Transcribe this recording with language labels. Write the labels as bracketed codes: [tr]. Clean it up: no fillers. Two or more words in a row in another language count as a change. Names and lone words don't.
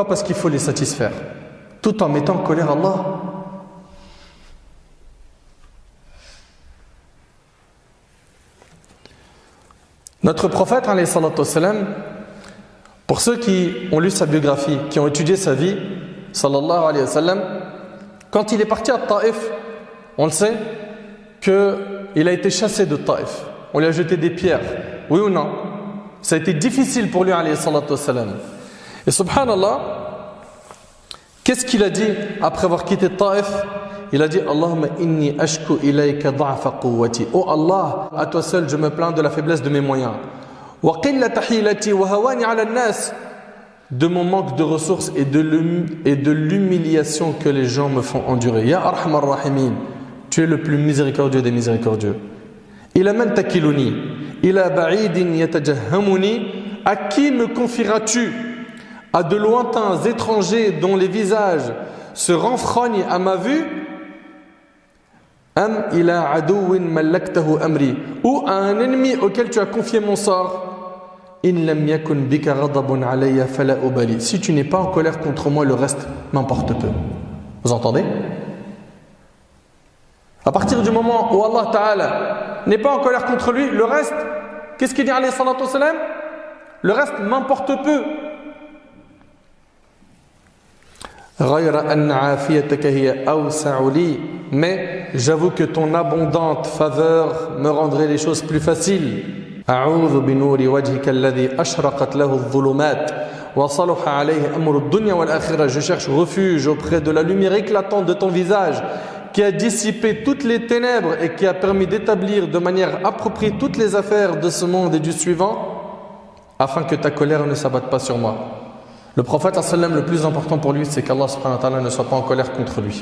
[fr] Parce qu'il faut les satisfaire, tout en mettant en colère Allah. Notre prophète, [ar] عليه الصلاة والسلام, [fr] pour ceux qui ont lu sa biographie, qui ont étudié sa vie, [ar] صلى الله عليه وسلم, [fr] quand il est parti à Taïf, on le sait, qu'il a été chassé de Taïf. On lui a jeté des pierres. Oui ou non? Ça a été difficile pour lui, [ar] عليه الصلاة والسلام. [fr] Et subhanallah, qu'est-ce qu'il a dit après avoir quitté Taïf? Il a dit: [ar] اللهم إني أشكو إليك ضعف قوتي. [fr] Oh Allah, à toi seul je me plains de la faiblesse de mes moyens. [ar] وقلة حيلتي وهواني على الناس. [fr] de mon manque de ressources et de l'humiliation que les gens me font endurer. [ar] يا أرحم الراحمين, [fr] tu es le plus miséricordieux des miséricordieux. [ar] إلى من تكلني، إلى بعيد يتجهمني, [fr] à qui me confieras-tu? À de lointains étrangers dont les visages se renfrognent à ma vue? [ar] أم إلى عدو ملكته أمري, [fr] ou à un ennemi auquel tu as confié mon sort? [ar] إن لم يكن بك غضب علي فلا أبالي. [fr] Si tu n'es pas en colère contre moi, le reste m'importe peu. Vous entendez? À partir du moment où [ar] الله تعالى [fr] n'est pas en colère contre lui, le reste, qu'est-ce qu'il dit [ar] عليه الصلاة والسلام? [fr] Le reste m'importe peu. Mais j'avoue que ton abondante faveur me rendrait les choses plus faciles. [ar] أعوذ بنور وجهك الذي أشرقت له الظلمات وصلح عليه أمر الدنيا والآخرة. [fr] Je cherche refuge auprès de la lumière éclatante de ton visage qui a dissipé toutes les ténèbres et qui a permis d'établir de manière appropriée toutes les affaires de ce monde et du suivant, afin que ta colère ne s'abatte pas sur moi. Le prophète sallam, le plus important pour lui, c'est qu' [ar] الله سبحانه وتعالى [fr] ne soit pas en colère contre lui.